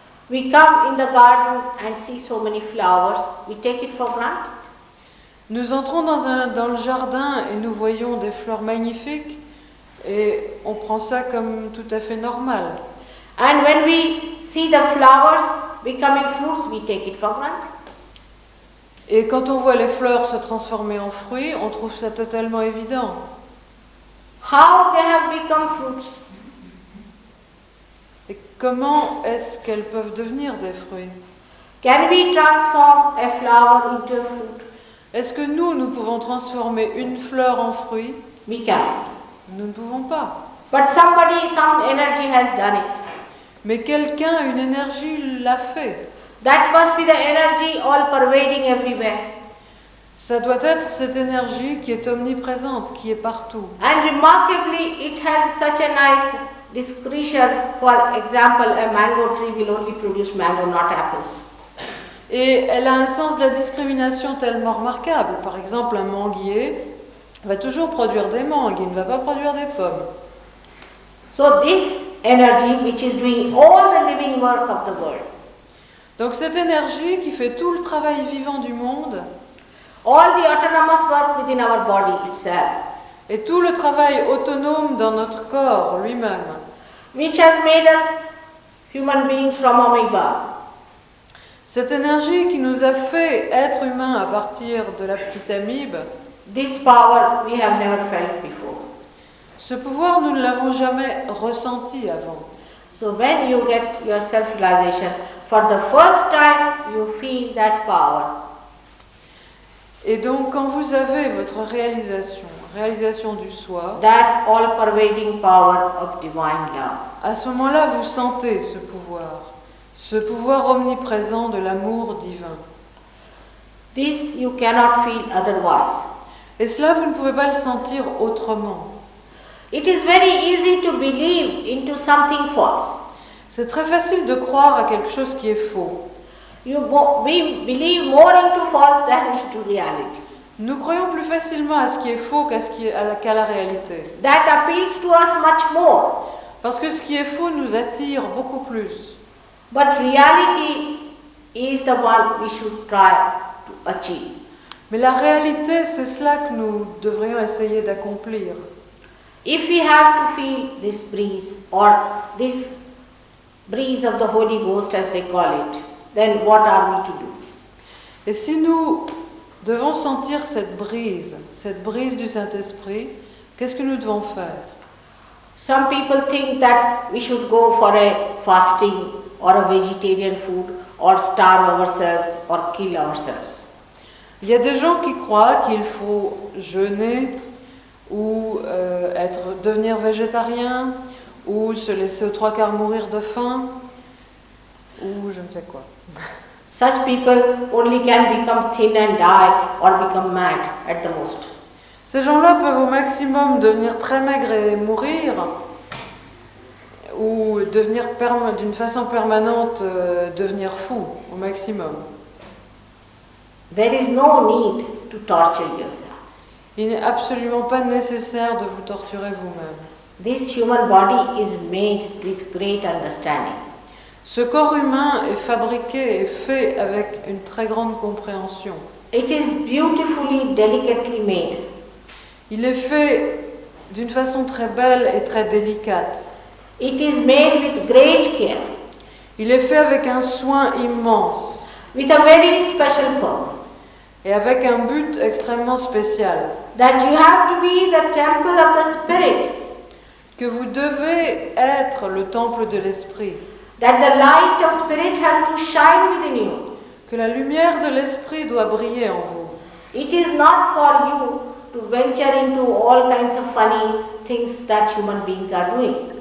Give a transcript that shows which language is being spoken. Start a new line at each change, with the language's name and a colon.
English: We come in the garden and see so many flowers, we take it for granted.
French: Nous entrons dans le jardin et nous voyons des fleurs magnifiques et on prend ça comme tout à fait normal.
English: And when we see the flowers becoming fruits, we take it for granted.
French: Et quand on voit les fleurs se transformer en fruits, on trouve ça totalement évident.
English: How they have become fruits?
French: Et comment est-ce qu'elles peuvent devenir des fruits?
English: Can we transform a flower into a fruit?
French: Est-ce que nous pouvons transformer une fleur en fruit?
English: We cannot.
French: Nous ne pouvons pas.
English: But somebody, some energy has done it.
French: Mais quelqu'un, une énergie l'a fait.
English: That must be the energy all pervading everywhere.
French: Ça doit être cette énergie qui est omniprésente, qui est partout.
English: And remarkably, it has such a nice discretion. For example, a mango tree will only produce mango, not apples.
French: Et elle a un sens de la discrimination tellement remarquable. Par exemple, un manguier va toujours produire des mangues, il ne va pas produire des pommes.
English: So this energy which is doing all the living work of the world.
French: Donc cette énergie qui fait tout le travail vivant du monde
English: All the autonomous work within our body itself,
French: et tout le travail autonome dans notre corps lui-même,
English: which has made us human beings from amoeba.
French: cette énergie qui nous a fait être humains à partir de la petite amibe,
English: This power we have never felt before.
French: ce pouvoir nous ne l'avons jamais ressenti avant.
English: So when you get your self-realization, for the first time you feel that power.
French: Et donc quand vous avez votre réalisation du soi,
English: That all-pervading power of divine love.
French: à ce moment-là vous sentez ce pouvoir omniprésent de l'amour divin.
English: This you cannot feel otherwise.
French: Et cela, vous ne pouvez pas le sentir autrement.
English: It is very easy to believe into something false.
French: C'est très facile de croire à quelque chose qui est faux.
English: We believe more into false than into reality.
French: Nous croyons plus facilement à ce qui est faux qu'à la réalité.
English: That appeals to us much more.
French: Parce que ce qui est faux nous attire beaucoup plus.
English: But reality is the one we should try to achieve.
French: Mais la réalité, c'est cela que nous devrions essayer d'accomplir.
English: If we have to feel this breeze or this breeze of the Holy Ghost as they call it, then what are we to do?
French: Et si nous devons sentir cette brise du Saint-Esprit, qu'est-ce que nous devons faire?
English: Some people think that we should go for a fasting or a vegetarian food or starve ourselves or kill ourselves.
French: Il y a des gens qui croient qu'il faut jeûner ou devenir végétarien ou se laisser aux trois quarts mourir de faim ou je ne sais quoi.
English: Such people only can become thin and die or become mad at the most.
French: Ces gens-là peuvent au maximum devenir très maigres et mourir ou devenir d'une façon permanente devenir fou au maximum.
English: There is no need to torture yourself.
French: Il n'est absolument pas nécessaire de vous torturer vous-même.
English: This human body is made with great understanding.
French: Ce corps humain est fabriqué et fait avec une très grande compréhension.
English: It is beautifully, delicately made.
French: Il est fait d'une façon très belle et très délicate.
English: It is made with great care.
French: Il est fait avec un soin immense
English: With a very special purpose.
French: et avec un but extrêmement spécial.
English: That you have to be the temple of the Spirit.
French: Que vous devez être le temple de l'Esprit.
English: That the light of Spirit has to shine within you.
French: Que la lumière de l'Esprit doit briller en vous.
English: It is not for you to venture into all kinds of funny things that human beings are doing.